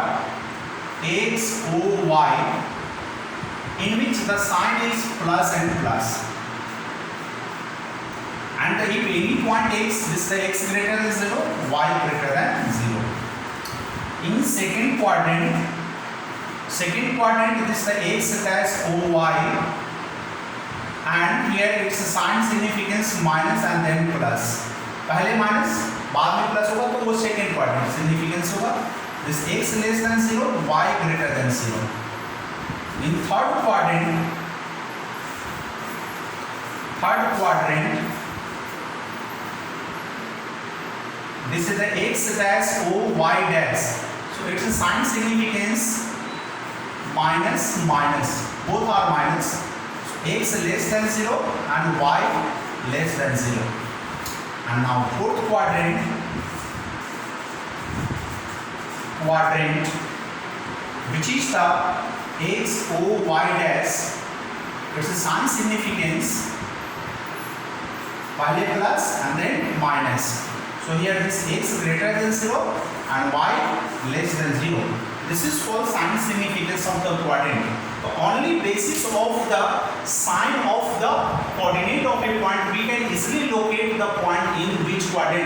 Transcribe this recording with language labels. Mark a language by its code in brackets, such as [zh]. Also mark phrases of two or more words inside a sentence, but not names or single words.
[en] X O Y, in which the sign is plus and plus. And if any point x, this is the x greater than 0, y greater than 0. In second quadrant, this is the x dash o y, and here it's a sign significance minus and then plus. [hi] पहले माइनस बाद में प्लस होगा तो वो [en] second quadrant significance [hi] होगा. [en] This x less than 0, y greater than 0. In third quadrant, this is the x dash o y dash. So it's a sign significance minus minus, both are minus. So x less than 0 and y less than 0. And now fourth quadrant, which is the x o y dash. It's a sign significance, पहले plus and then minus. So here this x greater than 0 and y less than 0. This is called sign significance of the quadrant. The only basis of the sign of the coordinate of a point, we can easily locate the point in which quadrant.